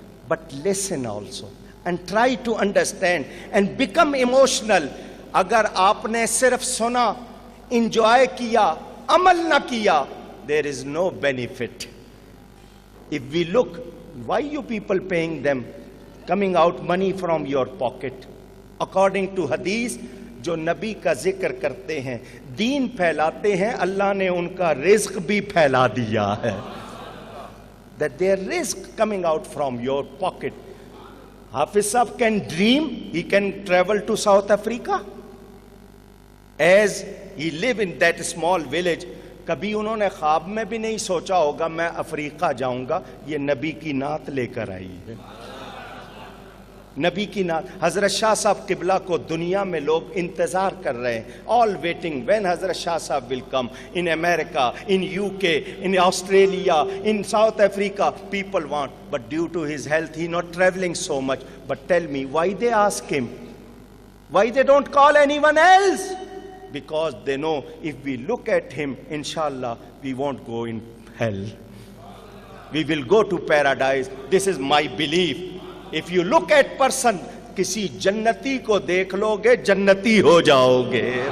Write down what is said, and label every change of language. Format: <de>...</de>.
<en>But listen also and try to understand and become emotional.</en> <hi>Agar aapne sirf suna, enjoy kiya, amal na kiya,</hi> <en>there is no benefit. If we look, why you people paying them, coming out money from your pocket? According to hadith,</en> <hi>जो नबी का जिक्र करते हैं, दीन फैलाते हैं, अल्लाह ने उनका रिज्क भी फैला दिया है.</hi> <en>That their risk coming out from your pocket. Hafiz Sahib can dream, he can travel to South Africa. As he live in that small village,</en> <hi>कभी उन्होंने ख्वाब में भी नहीं सोचा होगा मैं अफ्रीका जाऊंगा, ये नबी की नात लेकर आई है. नबी की नात. हजरत शाह साहब किबला को दुनिया में लोग इंतजार कर रहे हैं.</hi> <en>All waiting when Hazrat Shah Sahib will come. In America, in UK, in Australia, in South Africa, people want. But due to his health, he not traveling so much. But tell me, why they ask him? Why they don't call anyone else? Because they know if we look at him, inshallah, we won't go in hell. We will go to paradise. This is my belief. If you look at person,</en> <hi>किसी जन्नती को देख लोगे, जन्नती हो जाओगे.</hi>